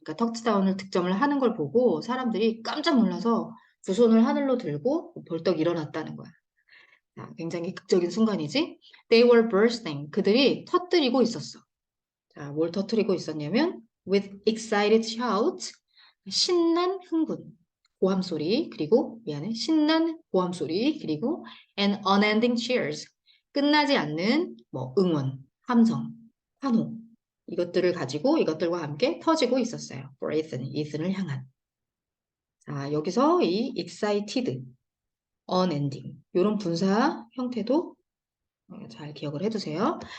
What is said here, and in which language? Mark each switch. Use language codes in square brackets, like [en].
[ko] 그러니까 터치다운을 득점을 하는 걸 보고 사람들이 깜짝 놀라서 두 손을 하늘로 들고 벌떡 일어났다는 거야. 자, 굉장히 극적인 순간이지. [en] They were bursting. [ko] 그들이 터뜨리고 있었어. 자, 뭘 터뜨리고 있었냐면 [en] with excited shouts. [ko] 신난 흥분. 고함 소리. 그리고 미안해. 신난 고함 소리. 그리고 [en] and unending cheers. [ko] 끝나지 않는 뭐 응원, 함성, 환호. 이것들을 가지고 이것들과 함께 터지고 있었어요. [en] for Ethan, [ko] 이슨을 향한. 자, 여기서 이 excited, unending 이런 분사 형태도 잘 기억을 해두세요.